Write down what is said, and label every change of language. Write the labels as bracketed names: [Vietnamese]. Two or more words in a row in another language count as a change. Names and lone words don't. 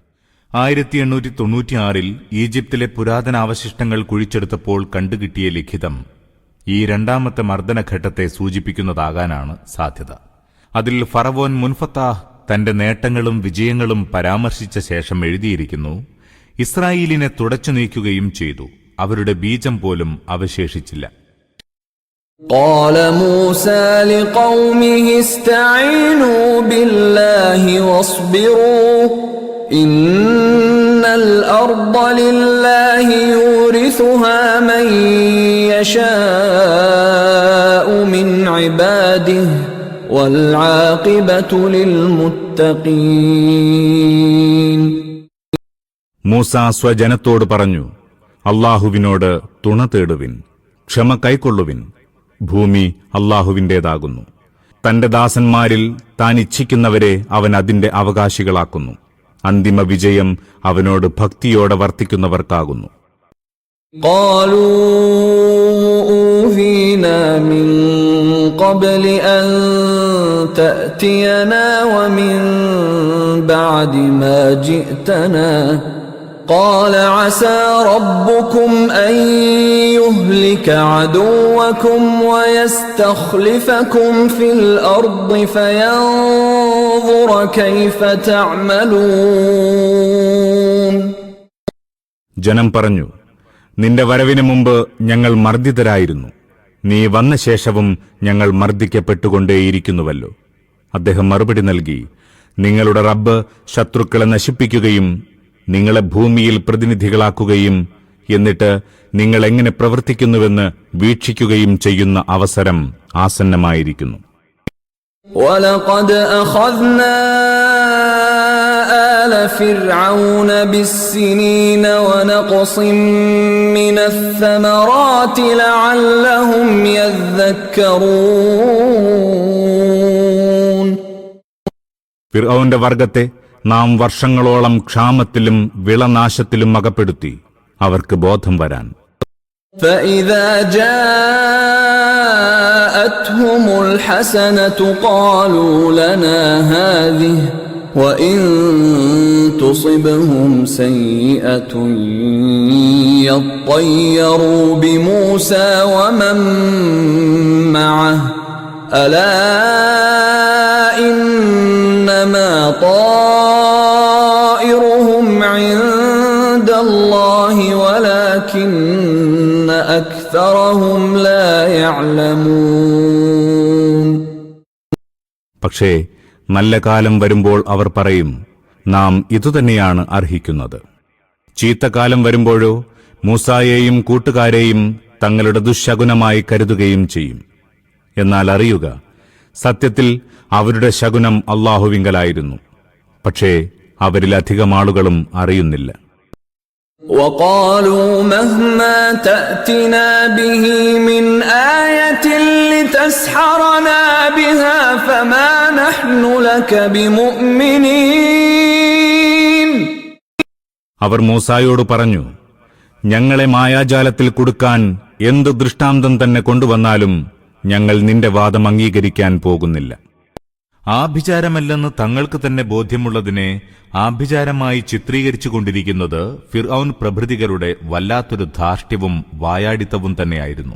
[Malayalam] 1896 ഈജിപ്തിലെ പുരാതനാവശിഷ്ടങ്ങൾ കുഴിച്ചെടുത്തപ്പോൾ കണ്ടുകിട്ടിയ ലിഖിതം ഈ രണ്ടാമത്തെ മർദ്ദനഘട്ടത്തെ സൂചിപ്പിക്കുന്നതാകാനാണ് സാധ്യത. അതിൽ ഫറവോൻ മുൻഫത്താഹ് തന്റെ നേട്ടങ്ങളും വിജയങ്ങളും പരാമർശിച്ച ശേഷം എഴുതിയിരിക്കുന്നു, ഇസ്രായേലിനെ തുടച്ചു നീക്കുകയും ചെയ്തു, അവരുടെ ബീജം പോലും അവശേഷിച്ചില്ല. [Arabic] قال موسى لقومه استعينوا بالله واصبروا إن الأرض لله يورثها من يشاء من عباده والعاقبة للمتقين. [Malayalam] മൂസ സ്വജനത്തോട് പറഞ്ഞു, അല്ലാഹുവിനോട് തുണ തേടുവിൻ, ക്ഷമ കൈക്കൊള്ളുവിൻ. ഭൂമി അല്ലാഹുവിന്റേതാകുന്നു. തന്റെ ദാസന്മാരിൽ താൻ ഇച്ഛിക്കുന്നവരെ അവൻ അതിന്റെ അവകാശികളാക്കുന്നു. അന്തിമ വിജയം അവനോട് ഭക്തിയോടെ വർത്തിക്കുന്നവർക്കാകുന്നു. [Arabic] قالوا أوذينا من قبل أن تأتينا ومن بعد ما جئتنا قال عسى ربكم أن يهلك عدوكم ويستخلفكم في الأرض فينظر كيف تعملون. [Malayalam] ജനം പറഞ്ഞു, നിന്റെ വരവിന് മുമ്പ് ഞങ്ങൾ മർദ്ദിതരായിരുന്നു. നീ വന്ന ശേഷവും ഞങ്ങൾ മർദ്ദിക്കപ്പെട്ടുകൊണ്ടേയിരിക്കുന്നുവല്ലോ. അദ്ദേഹം മറുപടി നൽകി, നിങ്ങളുടെ റബ്ബ് ശത്രുക്കളെ നശിപ്പിക്കുകയും നിങ്ങളെ ഭൂമിയിൽ പ്രതിനിധികളാക്കുകയും എന്നിട്ട് നിങ്ങൾ എങ്ങനെ പ്രവർത്തിക്കുന്നുവെന്ന് വീക്ഷിക്കുകയും ചെയ്യുന്ന അവസരം ആസന്നമായിരിക്കുന്നു. [Arabic] وَلَقَدْ أَخَذْنَا آلَ فِرْعَوْنَ بِالسِّنِينَ وَنَقْصٍ مِّنَ الثَّمَرَاتِ لَعَلَّهُمْ يَذَّكَّرُونَ. [Malayalam] ഫിർഔന്റെ വർഗത്തെ നാം വർഷങ്ങളോളം ക്ഷാമത്തിലും വിളനാശത്തിലും അകപ്പെടുത്തി, അവർക്ക് ബോധം വരാൻ. [Arabic] فَإِذَا جَاءَتْهُمُ الْحَسَنَةُ قَالُوا لَنَا هَٰذِهِ وَإِن تُصِبْهُمْ سَيِّئَةٌ يَطَّيَّرُوا بِمُوسَى وَمَن مَّعَهُ أَلَا إِنَّمَا طَائِرُهُمْ عِندَ اللَّهِ وَلَكِنَّ أَكْثَرَهُمْ لَا يَعْلَمُونَ. [Malayalam] പക്ഷേ നല്ല കാലം വരുമ്പോൾ അവർ പറയും, നാം ഇതുതന്നെയാണ് അർഹിക്കുന്നത്. ചീത്തക്കാലം വരുമ്പോഴോ മൂസായെയും കൂട്ടുകാരെയും തങ്ങളുടെ ദുശ്ശകുനമായി കരുതുകയും ചെയ്യും. എന്നാൽ അറിയുക, സത്യത്തിൽ അവരുടെ ശകുനം അല്ലാഹുവിങ്കലായിരുന്നു. പക്ഷേ അവരിലധികം ആളുകളും അറിയുന്നില്ല. [Arabic] وقالوا مهما تأتنا به من آية لتسحرنا بها فما نحن لك بمؤمنين. [Malayalam] അവർ മൂസായോട് പറഞ്ഞു, ഞങ്ങളെ മായാജാലത്തിൽ കുടുക്കാൻ എന്ത് ദൃഷ്ടാന്തം തന്നെ കൊണ്ടുവന്നാലും ഞങ്ങൾ നിന്റെ വാദം അംഗീകരിക്കാൻ പോകുന്നില്ല. ആഭിചാരമല്ലെന്ന് തങ്ങൾക്ക് തന്നെ ബോധ്യമുള്ളതിനെ ആഭിചാരമായി ചിത്രീകരിച്ചുകൊണ്ടിരിക്കുന്നത് ഫിർഔൻ പ്രഭൃതികളുടെ വല്ലാത്തൊരു ധാർഷ്ട്യവും വായാടിത്തവും തന്നെയായിരുന്നു.